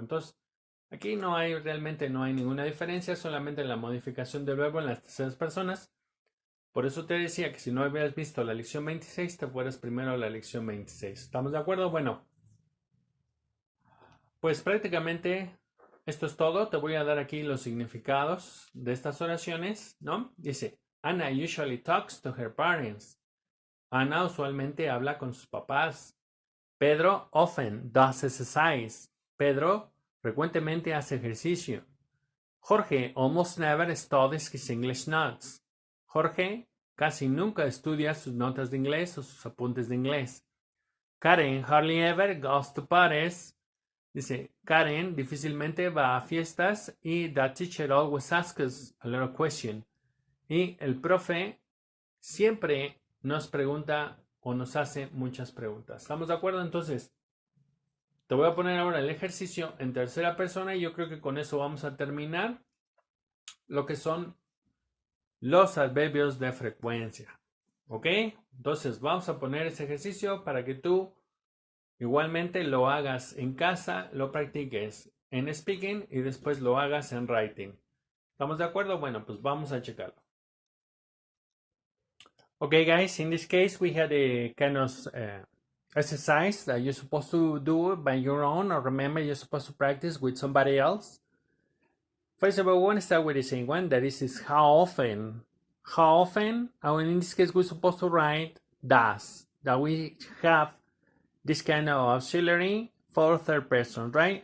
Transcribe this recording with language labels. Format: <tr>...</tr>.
<es>Entonces, aquí realmente no hay ninguna diferencia, solamente la modificación del verbo en las terceras personas. Por eso te decía que si no habías visto la lección 26, te fueras primero a la lección 26. ¿Estamos de acuerdo? Bueno, pues prácticamente esto es todo. Te voy a dar aquí los significados de estas oraciones, ¿no? Dice,</es> <en>Anna usually talks to her parents.</en> <es>Ana usualmente habla con sus papás.</es> <en>Pedro often does exercise.</en> <es>Pedro frecuentemente hace ejercicio.</es> <en>Jorge almost never studies his English notes.</en> <es>Jorge casi nunca estudia sus notas de inglés o sus apuntes de inglés.</es> <en>Karen hardly ever goes to parties.</en> <es>Dice, Karen difícilmente va a fiestas y</es> <en>the teacher always asks a lot of questions.</en> <es>Y el profe siempre nos pregunta o nos hace muchas preguntas. ¿Estamos de acuerdo? Entonces, te voy a poner ahora el ejercicio en tercera persona y yo creo que con eso vamos a terminar lo que son los adverbios de frecuencia. ¿Ok? Entonces, vamos a poner ese ejercicio para que tú igualmente lo hagas en casa, lo practiques en speaking y después lo hagas en writing. ¿Estamos de acuerdo? Bueno, pues vamos a checarlo.</es> <en>Okay, guys, in this case, we had a kind of exercise that you're supposed to do by your own, or remember, you're supposed to practice with somebody else. First of all, we want to start with the same one, that is how often. How often, and in this case, we're supposed to write does, that we have this kind of auxiliary for third person, right?</en>